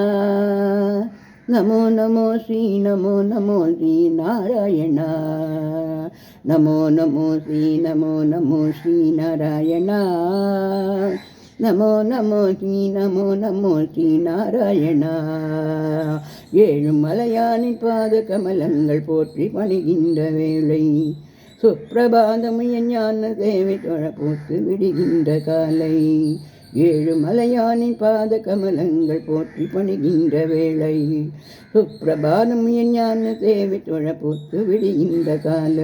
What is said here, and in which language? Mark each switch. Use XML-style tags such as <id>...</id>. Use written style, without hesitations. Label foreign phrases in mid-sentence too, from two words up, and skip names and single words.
<sa>नमो नमो श्री नमो नमो श्री नारायण नमो नमो श्री नमो नमो श्री नारायण नमो नमो श्री नमो नमो श्री नारायण</sa> <ta>ஏழுமலையானின் பாத கமலங்கள் போற்றி பணிகின்ற வேளை சுப்பிரபாதமுய ஞான தேவை தொழ போட்டு விடுகின்ற காலை ஏழுமலையானின் பாத கமலங்கள் போற்றி பணிகின்ற வேளை சுப்பிரபாதமுய ஞான தேவை தொழ போட்டு விடுகின்ற காலை</ta>